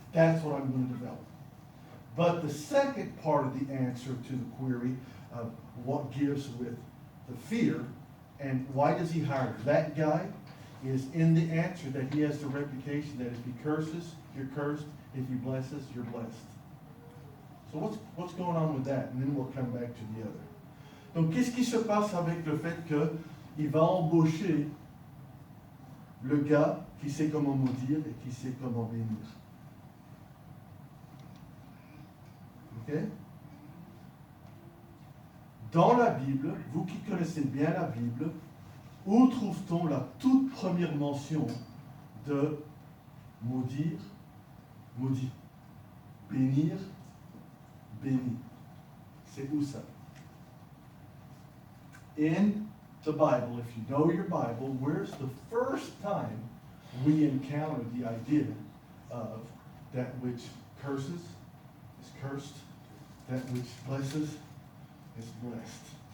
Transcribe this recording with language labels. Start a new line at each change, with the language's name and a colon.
English: That's what I'm going to develop. But the second part of the answer to the query of what gives with the fear and why does he hire that guy is in the answer that he has the reputation that if he curses, you're cursed. If he blesses, you're blessed. So what's going on with that? And then we'll come back to the other.
French: Donc, qu'est-ce qui se passe avec le fait qu'il va embaucher le gars qui sait comment maudire et qui sait comment bénir? Ok? Dans la Bible, vous qui connaissez bien la Bible, où trouve-t-on la toute première mention de maudire, maudit, bénir, béni? C'est où ça?
English: In the Bible, if you know your Bible, where's the first time we encounter the idea of that which curses is cursed, that which blesses is blessed?